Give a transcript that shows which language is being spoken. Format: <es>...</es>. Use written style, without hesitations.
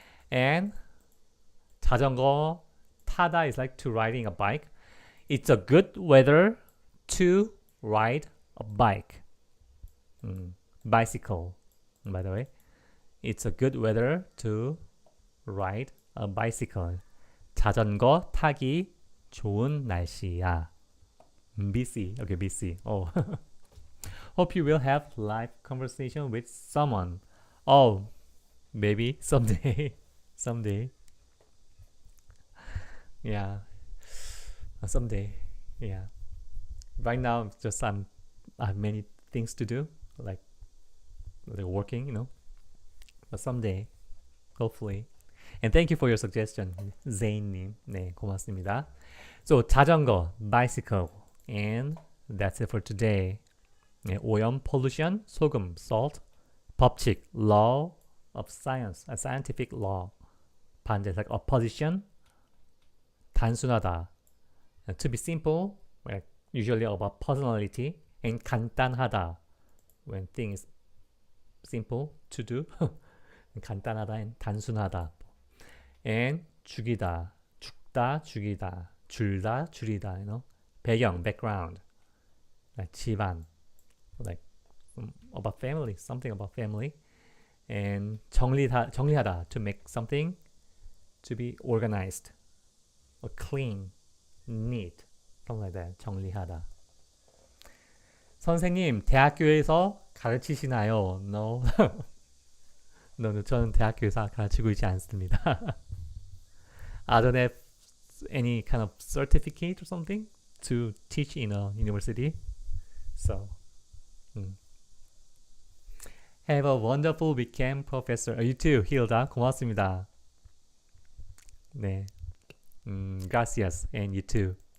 <en>And 자전거 타다 is like to riding a bike. It's a good weather to ride a bike. Bicycle, by the way. It's a good weather to ride a bicycle.</en> <ko>자전거 타기 좋은 날씨야.</ko> <en>busy. Okay, busy. Oh. Hope you will have live conversation with someone. Oh, maybe someday. Someday. Yeah. Someday. Yeah. Right now, just I have many things to do, like working, you know. But someday, hopefully. And thank you for your suggestion, Zain님.</en> <ko>네, 고맙습니다.</ko> <en>So 자전거, bicycle, and that's it for today. 네, 오염, pollution, 소금, salt, 법칙, law of science, a scientific law. 반대, like opposition, 단순하다, to be simple, like usually about personality, and 간단하다, when things simple to do.</en> <ko>간단하다 and 단순하다. And 죽이다, 죽다, 죽이다, 줄다, 줄이다,</ko> <en>you know. 배경, background, like 집안, like about family, something about family. And 정리하다, to make something to be organized or clean, neat, something like that.</en> <ko>정리하다. 선생님, 대학교에서 가르치시나요?</ko> <en>No.</en> <ko>No, 저는 대학교에서 가르치고 있지 않습니다.</ko> <en>I don't have any kind of certificate or something to teach in a university. So, have a wonderful weekend, Professor. You too, Hilda.</en> <ko>고맙습니다. 네.</ko> <en>Gracias. And you too.</en>